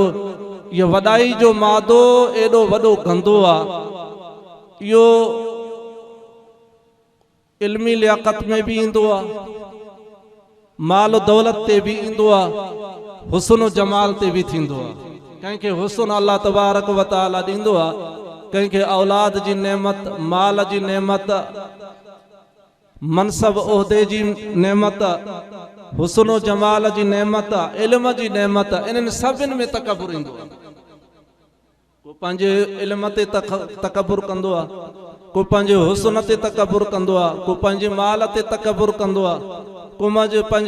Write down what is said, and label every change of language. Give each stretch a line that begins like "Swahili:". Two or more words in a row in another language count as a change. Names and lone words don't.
Sindhi: इहो वॾाई जो मादो एॾो वॾो गंदो आहे, इहो इल्मी लियाक़त में बि ईंदो आहे, माल दौलत ते बि ईंदो आहे, हुस्न जमाल ते बि थींदो आहे। कंहिंखे हुस्न
Arabic: الله تبارك وتعالى
Sindhi: ॾींदो आहे, कंहिंखे औलाद जी नेमत, माल जी नेमत, मनसब उहिदे जी नेमत, हुस्न जमाल जी नेमत, इल्म जी नेमत, इन्हनि सभिनि में तकब्बुर ईंदो आहे। को पंहिंजे इल्म ते तकब्बुर कंदो आहे, को पंहिंजे हुस्न ते तकब्बुर कंदो आहे, को पंहिंजे माल ते तकब्बुर कंदो आहे, को पंहिंजे